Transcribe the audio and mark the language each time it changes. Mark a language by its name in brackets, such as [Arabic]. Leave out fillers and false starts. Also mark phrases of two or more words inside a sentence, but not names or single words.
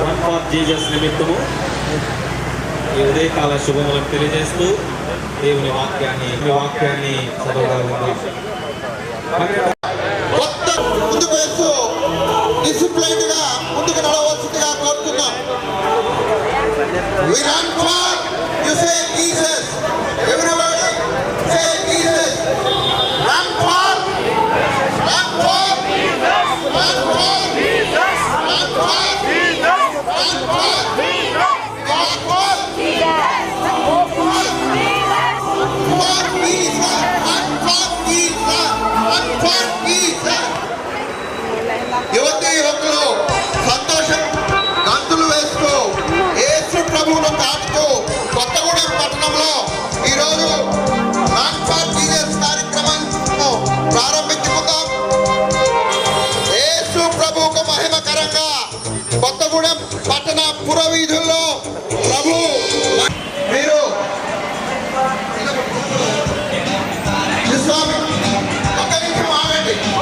[Telugu] ఫర్ జీసస్ నిమిత్తము ఈ ఉదయకాల శుభములను తెలియజేస్తూ దేవుని వాక్యాన్ని చదవడానికి ముందుకు వేస్తూ డిసిప్లైన్ గా ముందుకు నడవలసిందిగా కోరుతున్నాం. [English] We run for, you say Jesus. Everybody say Jesus. Run for Jesus. Run for Jesus. Run for Jesus. Run for Jesus. Run for Jesus. Run for Jesus. Run for Jesus. Run for Jesus. [Telugu] యువతి యువకులు సంతోషం గంతులు వేస్తూ యేసు ప్రభువును తాకుతూ కొత్తగూడెం పట్టణంలో ఈరోజు [English] run for Jesus [Telugu] కార్యక్రమం ప్రారంభించుకుందాం. యేసు ప్రభువుకు మహిమకరంగా కొత్తగూడెం పట్టణ పురవీధుల్లో ప్రభు మీరు స్వామి ఒక నిమిషం ఆగండి.